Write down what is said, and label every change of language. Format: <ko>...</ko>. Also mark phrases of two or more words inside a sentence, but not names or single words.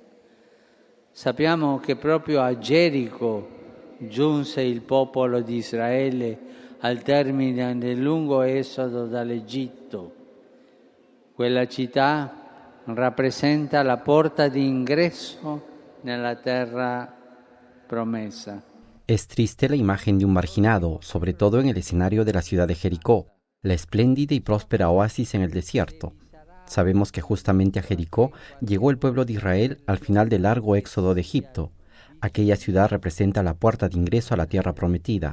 <it>Sappiamo che proprio a Gerico giunse il popolo di Israele al termine del lungo esodo dall'Egitto. Quella città rappresenta la porta di ingreso nella terra promesa.</it> <es>Es triste la imagen de un marginado, sobre todo en el escenario de la ciudad de Jericó, la espléndida y próspera oasis en el desierto. Sabemos que justamente a Jericó llegó el pueblo de Israel al final del largo éxodo de Egipto. Aquella ciudad representa la puerta de ingreso a la tierra prometida.</es>